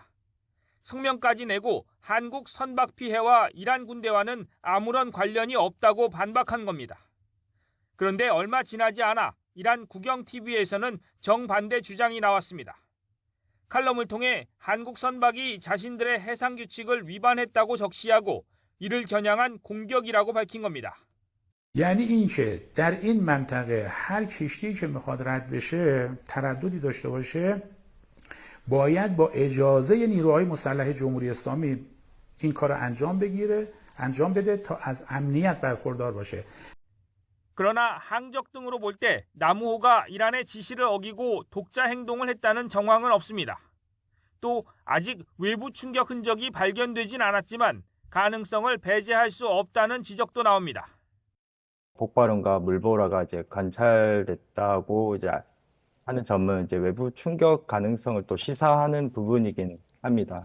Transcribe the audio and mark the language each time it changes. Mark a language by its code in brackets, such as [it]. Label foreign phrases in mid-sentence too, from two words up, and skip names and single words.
[ko] 성명까지 내고 한국 선박 피해와 이란 군대와는 아무런 관련이 없다고 반박한 겁니다. 그런데 얼마 지나지 않아 이란 국영 TV에서는 정반대 주장이 나왔습니다. 칼럼을 통해 한국 선박이 자신들의 해상 규칙을 위반했다고 적시하고 이를 겨냥한 공격이라고 밝힌 겁니다. [fa] یعنی اینکه در این منطقه هر کشتی که میخواد رد بشه ترددی داشته باشه باید با اجازه نیروهای مسلح جمهوری اسلامی این کار انجام بده تا از امنیت برخوردار باشه. [ko] 그러나 항적 등으로 볼 때 나무호가 이란의 지시를 어기고 독자 행동을 했다는 정황은 없습니다. 또 아직 외부 충격 흔적이 발견되진 않았지만 가능성을 배제할 수 없다는 지적도 나옵니다. 폭발음과 물보라가 이제 관찰됐다고 이제 하는 점은 이제 외부 충격 가능성을 또 시사하는 부분이긴 합니다.